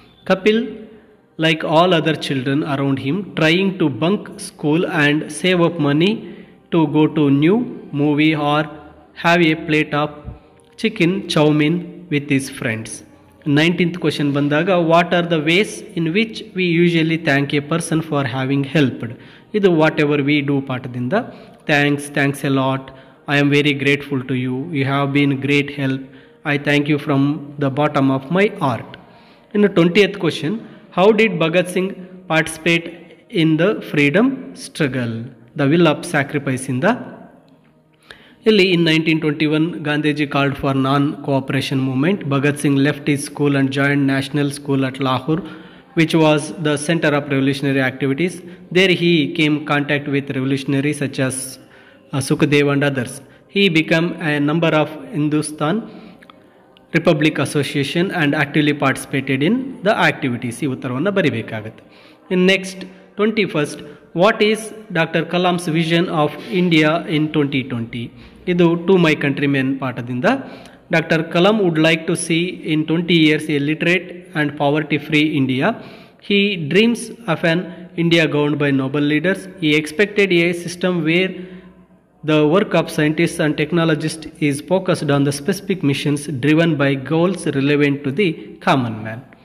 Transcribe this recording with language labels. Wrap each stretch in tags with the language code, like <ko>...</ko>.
<en>Kapil like all other children around him trying to bunk school and save up money to go to new movie or have a plate of chicken chow mein with his friends. 19th question</en> <kn>ಬಂದಾಗ</kn> <en>What are the ways in which we usually thank a person for having helped.</en> <kn>ಇದು</kn> <en>whatever we do</en> <kn>ಪಾಠದಿಂದ</kn> <en>Thanks, thanks a lot, I am very grateful to you. You have been great help. I thank you from the bottom of my heart. In the 20th question, how did Bhagat Singh participate in the freedom struggle? The will of sacrifice in the</en> <kn>ಇಲ್ಲಿ</kn> <en>in 1921 Gandhiji called for non-cooperation movement. Bhagat Singh left his school and joined National School at Lahore, which was the center of revolutionary activities. There he came in contact with revolutionaries such as Sukhdev and others. He became a member of Hindustan Republic Association and actively participated in the activities.</en> <kn>ಈ ಉತ್ತರವನ್ನು ಬರಿಬೇಕಾಗುತ್ತೆ.</kn> <en>In next 21st, what is Dr. Kalam's vision of India in 2020?</en> <kn>ಇದು</kn> <en>to my countrymen</en> <kn>ಪಾಠದಿಂದ</kn> <en>Dr. Kalam would like to see in 20 years a literate and poverty-free India. He dreams of an India governed by noble leaders. He expected a system where the work of scientists and technologists is focused on the specific missions driven by goals relevant to the common man.</en>